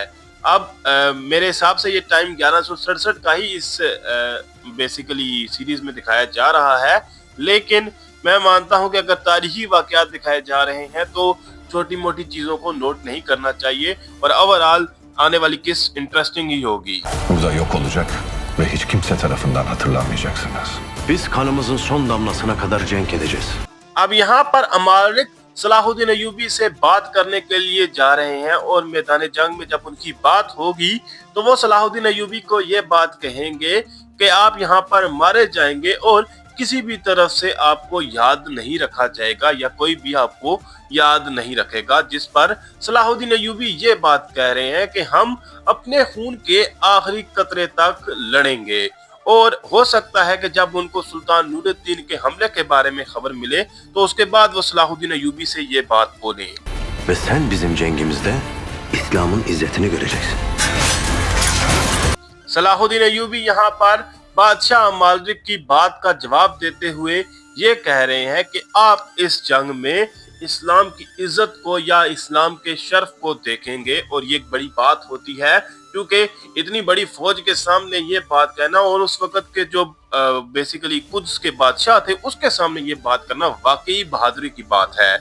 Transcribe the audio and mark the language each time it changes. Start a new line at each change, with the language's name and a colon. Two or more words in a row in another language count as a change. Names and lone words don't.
Urdu: اب میرے حساب سے یہ ٹائم 1167 کا ہی اس بیسکلی سیریز میں دکھایا جا رہا ہے، لیکن میں مانتا ہوں کہ اگر تاریخی واقعات دکھائے جا رہے ہیں تو چھوٹی موٹی چیزوں کو نوٹ نہیں کرنا چاہیے اور اوورآل آنے والی کس انٹرسٹنگ ہی ہوگی.
Turkish: Burada yok olacak ve hiç kimse tarafından hatırlanmayacaksınız. Biz kanımızın son damlasına kadar cenk edeceğiz.
Urdu: اب یہاں پر امالک صلاح الدین ایوبی سے بات کرنے کے لیے جا رہے ہیں اور میدان جنگ میں جب ان کی بات ہوگی تو وہ صلاح الدین ایوبی کو یہ بات کہیں گے کہ آپ یہاں پر مارے جائیں گے اور کسی بھی طرف سے آپ کو یاد نہیں رکھا جائے گا یا کوئی بھی آپ کو یاد نہیں رکھے گا. جس پر صلاح الدین ایوبی یہ بات کہہ رہے ہیں کہ ہم اپنے خون کے آخری قطرے تک لڑیں گے اور ہو سکتا ہے کہ جب ان کو سلطان نورالدین کے حملے کے بارے میں خبر ملے تو اس کے بعد وہ صلاح الدین ایوبی سے یہ بات بولے.
Turkish: Ve sen bizim cengimizde İslam'ın izzetini göreceksin.
Urdu: صلاح الدین ایوبی یہاں پر بادشاہ امالک کی بات کا جواب دیتے ہوئے یہ کہہ رہے ہیں کہ آپ اس جنگ میں اسلام کی عزت کو یا اسلام کے شرف کو دیکھیں گے اور یہ ایک بڑی بات ہوتی ہے کیونکہ اتنی بڑی فوج کے سامنے یہ بات کہنا اور اس وقت کے جو بیسکلی قدس کے بادشاہ تھے اس کے سامنے یہ بات کرنا واقعی بہادری کی بات ہے.